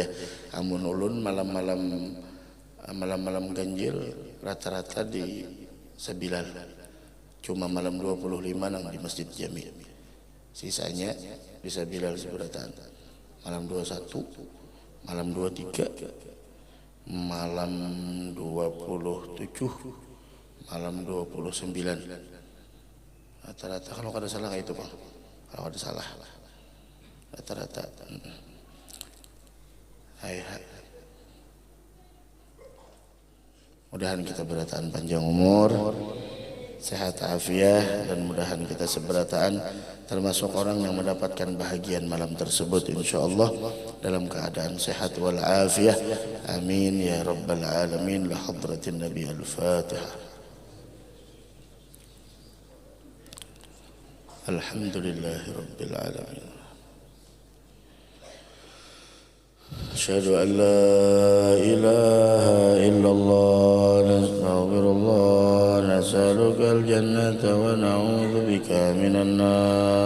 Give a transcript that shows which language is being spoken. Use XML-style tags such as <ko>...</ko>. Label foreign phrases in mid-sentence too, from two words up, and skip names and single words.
<bjn>Amun ulun malam-malam ganjil rata-rata di Sebilal. Cuma malam 25 nang di Masjid Jami. Sisanya bisa Bilal seberatan. Malam 21 malam 23, malam 27, malam 29. Rata-rata kalau ada salah kayak itu Bang. Kalau ada salah rata-rata. Hai. Mudahan kita bertahan panjang umur, sehat afiah, dan mudahan kita seberataan termasuk orang yang mendapatkan bahagian malam tersebut insyaallah dalam keadaan sehat wal afiah.</bjn> <ar>Amin ya rabbal alamin. La hadratin nabi al-fatihah. Alhamdulillahi rabbil alamin. أشهد أن لا إله إلا الله نستغفر الله نسألك الجنة ونعوذ بك من النار.</ar>